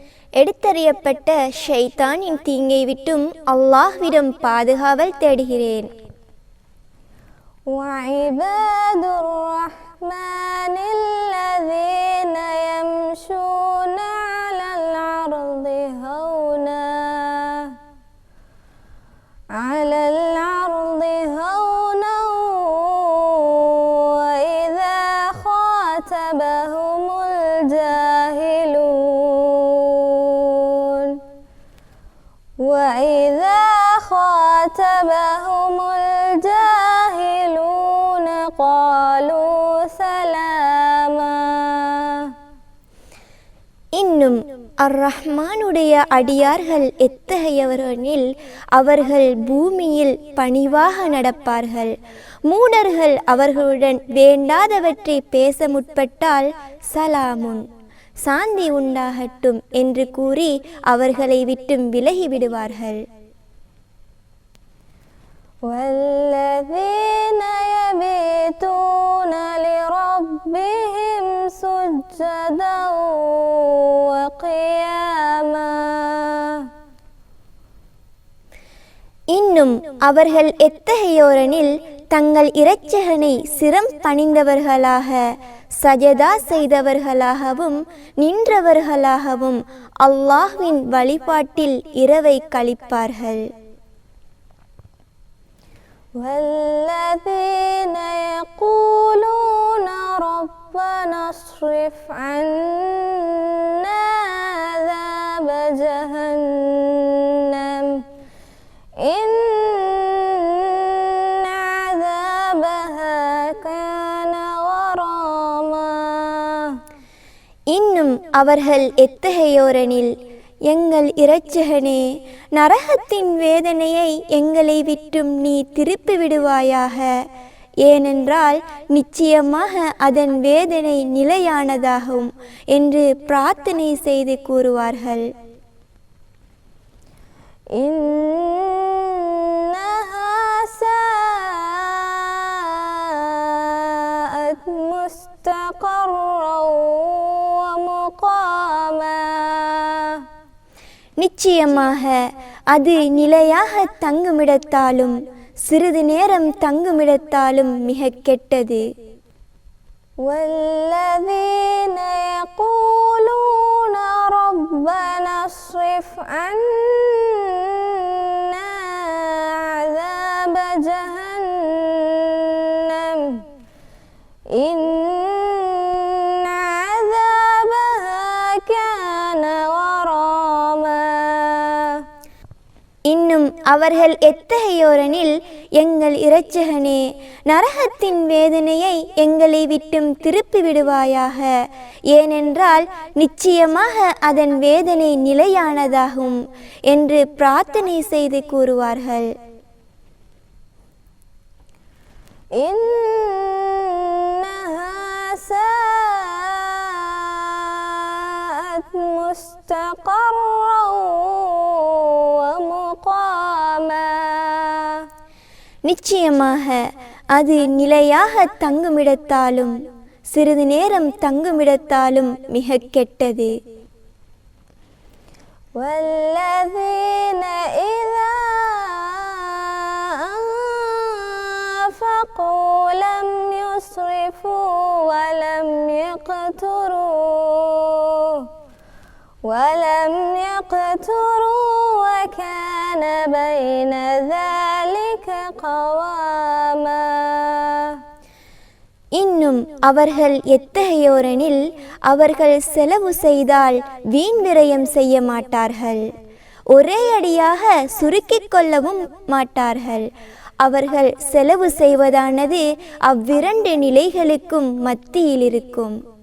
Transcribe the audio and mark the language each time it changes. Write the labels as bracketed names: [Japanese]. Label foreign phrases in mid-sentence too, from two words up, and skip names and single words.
[Tamil] எடுத்தறியப்பட்ட ஷைத்தானின் தீங்கை விட்டும் அல்லாஹ்விடம் பாதுகாவல் தேடுகிறேன். [Arabic] وعباد الرحمن الذين يمشون على الأرض هونا وإذا خاطبهم الجاهلون قالوا سلاما. [Tamil] இன்னும் அர்-ரஹ்மானுடைய அடியார்கள் எத்தகையவரெனில் அவர்கள் பூமியில் பணிவாக நடப்பார்கள். மூடர்கள் அவர்களுடன் வேண்டாதவற்றை பேச முற்பட்டால் சலாமுன் சாந்தி உண்டாகட்டும் என்று கூறி அவர்களை விட்டும் விலகிவிடுவார்கள். [Arabic] والذين يبيتون لربهم سجدا وقياما. [Tamil] இன்னும் அவர்கள் எத்தகையோரெனில் தங்கள் இரட்சகனை சிரம் பணிந்தவர்களாக சஜதா செய்தவர்களாகவும் நின்றவர்களாகவும் அல்லாஹ்வின் வழிபாட்டில் இரவை கழிப்பார்கள். [Arabic] والذين يقولون ربنا اصرف عنا عذاب جهنم إن عذابها كان غراما. [Tamil] இன்னும் அவர்கள் எத்தகையோரெனில் எங்கள் இரட்சகனே, நரகத்தின் வேதனையை எங்களை விட்டும் நீ திருப்பி விடுவாயாக, ஏனென்றால் நிச்சயமாக அதன் வேதனை நிலையானதாகும் என்று பிரார்த்தனை செய்து கூறுவார்கள். [Arabic] إنها ساءت مستقرا ومقاما. [Tamil] நிச்சயமாக அது நிலையாக தங்குமிடத்தாலும் சிறிது நேரம் தங்குமிடத்தாலும் மிக கெட்டது. [Arabic] والذين يقولون ربنا اصرف عنا عذاب جهنم إن عذابها كان غراما. [Tamil] இன்னும் அவர்கள் எத்தகையோரெனில் எங்கள் இரட்சகனே, நரகத்தின் வேதனையை எங்களை விட்டும் திருப்பி விடுவாயாக, ஏனென்றால் நிச்சயமாக அதன் வேதனை நிலையானதாகும் என்று பிரார்த்தனை செய்து கூறுவார்கள். [Arabic] إنها ساءت مستقرا ومقاما. [Tamil] நிச்சயமாக அது நிலையாக தங்குமிடத்தாலும் சிறிது நேரம் தங்குமிடத்தாலும் மிக கெட்டது. والذين إذا أنفقوا لم يسرفوا ولم يقتروا وكان بين ذلك قواما. இன்னும் அவர்கள் எத்தகையோரெனில் அவர்கள் செலவு செய்தால் வீண் விரயம் செய்ய மாட்டார்கள், ஒரே அடியாக சுருக்கிக் கொள்ளவும் மாட்டார்கள். அவர்கள் செலவு செய்வதானது அவ்விரண்டு நிலைகளுக்கும் மத்தியில் இருக்கும்.